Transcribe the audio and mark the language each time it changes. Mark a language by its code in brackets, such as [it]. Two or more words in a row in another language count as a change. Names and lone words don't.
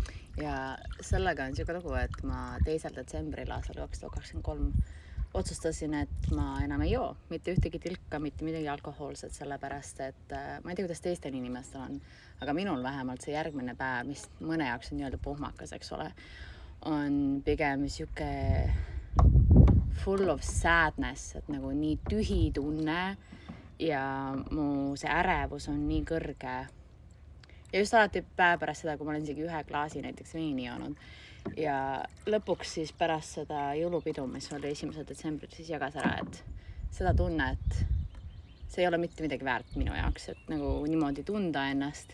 [et] Ja sellega on siuke lugu, et ma 2. detsembril aastal 2023 otsustasin, et ma enam ei joo mitte ühtegi tilka, mitte midagi alkohoolset, sellepärast et ma ei tea, kuidas teistel inimestel on, aga minul vähemalt see järgmine päev, mis mõne jaoks on nii-öelda pohmakas, eks ole, on pigem siuke [en] full of sadness, [et] et nagu nii tühi tunne ja mu see ärevus on nii kõrge. Ja just alati päev pärast seda, kui ma olen isegi 1 klaasi näiteks veini joonud. Ja lõpuks siis pärast seda jõulupidu, mis oli 1. detsembril, siis jagas ära, et seda tunne, et see ei ole mitte midagi väärt minu jaoks, et nagu niimoodi tunda ennast.